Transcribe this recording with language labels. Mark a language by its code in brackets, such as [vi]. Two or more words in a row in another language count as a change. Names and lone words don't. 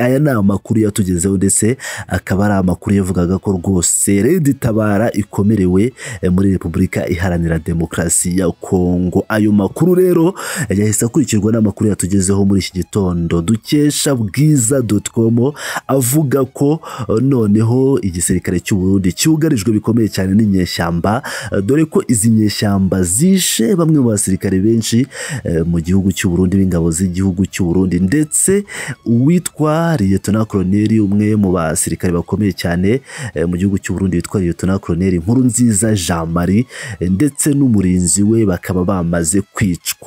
[rw] Aya ni amakuru yatugezeho ndetse akaba ari amakuru yavugaga ko rwose Red Tabara ikomerewe muri Repubulika Iharanira Demokarasi ya Kongo. Ayo makuru rero yahise akurikirwa n'amakuru yatugezeho muri iki gitondo dukesha bwiza.com avuga ko noneho igisirikare cy'u Burundi cyugarijwe bikomeye cyane n'inyeshyamba, dore ko izi nyeshyamba zishe bamwe mu basirikare benshi mu gihugu cy'u Burundi b'ingabo z'igihugu cy'u Burundi, ndetse uwitwa Lieutenant Colonel umwe mu basirikare bakomeye cyane mu gihugu cy'u Burundi witwa Lieutenant Colonel Nkurunziza Jean Marie ndetse n'umurinzi we bakaba bamaze kwicwa.